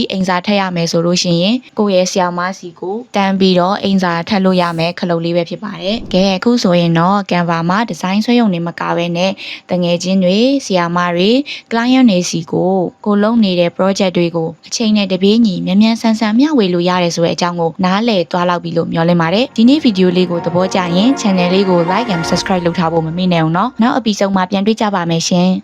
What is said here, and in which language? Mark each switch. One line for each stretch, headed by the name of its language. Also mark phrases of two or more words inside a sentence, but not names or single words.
Burmese: အိမ်စာထည့်ရမယ်ဆိုလို့ရှိရင်ကိုယ့်ရဲ့ဆရာမစီကိုတန်းပြီးတော့အိမ်စာထည့်လို့ရမယ်ခလုတ်လေးပဲဖြစ်ပါတယ်။ကဲအခုဆိုရင်တော့ Canva မှာ design ဆွဲရုံနဲ့မကဘဲနဲ့တငယ်ချင်းတွေဆရာမတွေ client တွေစီကိုလုံးနေတဲ့ project တွေကိုအချိန်နဲ့တပြေးညီမြန်မြန်ဆန်ဆန်မျှဝေလို့ရတယ်ဆိုတဲ့အကြောင်းကိုနားလည်သွားလောက်ပြီလို့မျှော်လင့်ပါတယ်။ဒီနေ့ဗီဒီယိုလေးကိုသဘောကျရင် channel လေးကို
English: like and subscribe
Burmese: လုပ်ထားဖို့မမေ့နဲ့အောင်နော်။နောက် episode မှာပြန်တွေ့ကြပါမယ်ရှင်။